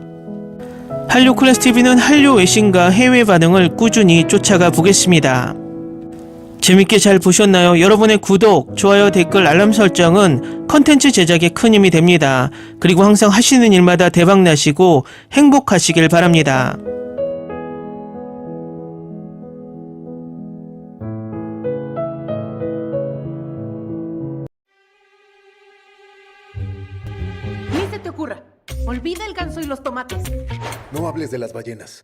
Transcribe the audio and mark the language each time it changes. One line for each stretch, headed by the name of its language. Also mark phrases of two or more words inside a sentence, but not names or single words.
Korean: 한류 클래스TV는 한류 외신과 해외 반응을 꾸준히 쫓아가 보겠습니다. 재밌게 잘 보셨나요? 여러분의 구독, 좋아요, 댓글, 알람 설정은 컨텐츠 제작에 큰 힘이 됩니다. 그리고 항상 하시는 일마다 대박나시고 행복하시길 바랍니다.
Spanish: Ni se te ocurra. Olvida el ganso y los tomates. No hables de las ballenas.